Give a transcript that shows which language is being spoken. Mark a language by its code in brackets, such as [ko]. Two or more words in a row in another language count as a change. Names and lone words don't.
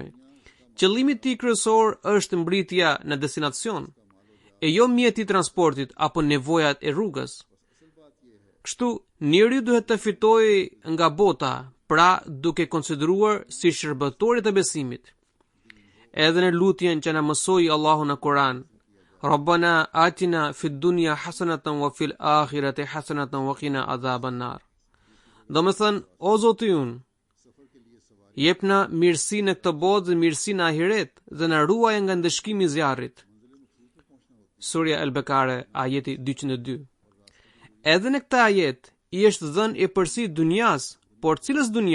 [sq] Qëllimi i tij kryesor është mbritja në destinacion, e jo mjeti i transportit apo nevojat e rrugës. Kështu, njeriu duhet të fitojë nga bota, pra duke konsideruar si shërbëtorit të besimit. Edhe në lutjen që na mësoi Allahu në Kur'an, [ar] ربنا آتنا في الدنيا حسنة وفي الآخرة حسنة وقنا عذاب النار. [sq] Do më thënë, o Zoti ynë, jepna mirësi në këtë botë dhe mirësi në ahiret dhe na ruaj nga ndëshkimi i zjarrit. Surja Al-Bekare, ajeti 202. Edhe në këtë ajet i është dhënë e përsi dunjas, por cilës dunja?